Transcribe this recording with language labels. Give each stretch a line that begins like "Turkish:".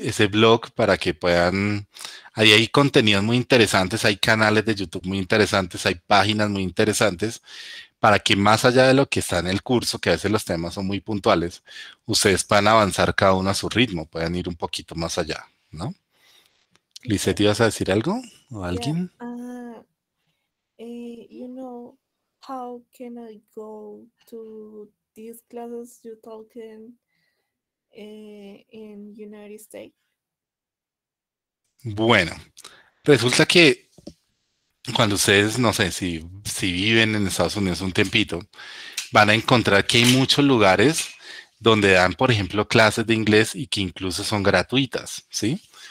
Spanish: ese blog para que puedan. Ahí hay contenidos muy interesantes, hay canales de YouTube muy interesantes, hay páginas muy interesantes para que más allá de lo que está en el curso, que a veces los temas son muy puntuales, ustedes puedan avanzar cada uno a su ritmo, puedan ir un poquito más allá, ¿no? Lisette,
English: Okay.
Spanish: ¿ibas a decir algo? ¿O
English: Yeah.
Spanish: alguien?
English: You know, how can I go to these classes you talking? in United States?
Spanish: Bueno, resulta que cuando ustedes, no sé, si viven en Estados Unidos un tiempito, van a encontrar que hay muchos lugares donde dan, por ejemplo, clases de inglés y que incluso son gratuitas, ¿sí?